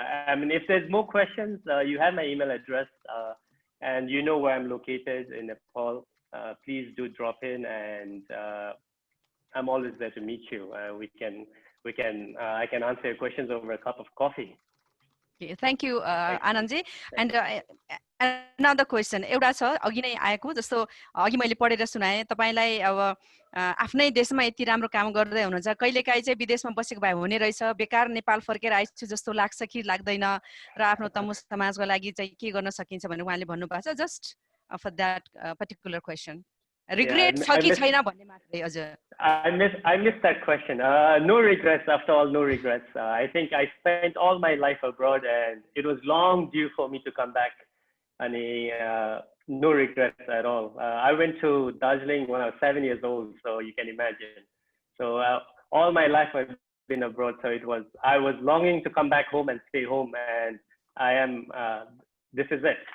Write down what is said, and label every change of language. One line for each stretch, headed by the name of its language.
English: I mean, if there's more questions, you have my email address, and you know where I'm located in Nepal. Please do drop in, and I'm always there to meet you. I can answer your questions over a cup of coffee. Okay, thank you, Anandji. And another question,
Nepali: एउटा छ अघि नै आएको, जस्तो अघि मैले पढेर सुनाएँ तपाईलाई अब आफ्नै देशमा यति राम्रो काम गर्दै हुनुहुन्छ, कहिलेकाहीँ चाहिँ विदेशमा बसेको भए हुने रहेछ, बेकार नेपाल फर्केर आइछु जस्तो लाग्छ कि लाग्दैन, र आफ्नो तमु समाजको लागि चाहिँ के गर्न सकिन्छ भनेर उहाँले भन्नुभएको छ, just
English: for that particular question.
Nepali: Regret छ कि छैन भन्ने मात्रै. हजुर.
English: I missed that question. No regrets, after all, no regrets. I think I spent all my life abroad, and it was long due for me to come back. And no regrets at all. I went to Darjeeling when I was 7 years old, so you can imagine. So all my life I've been abroad, so I was longing to come back home and stay home, and this is it.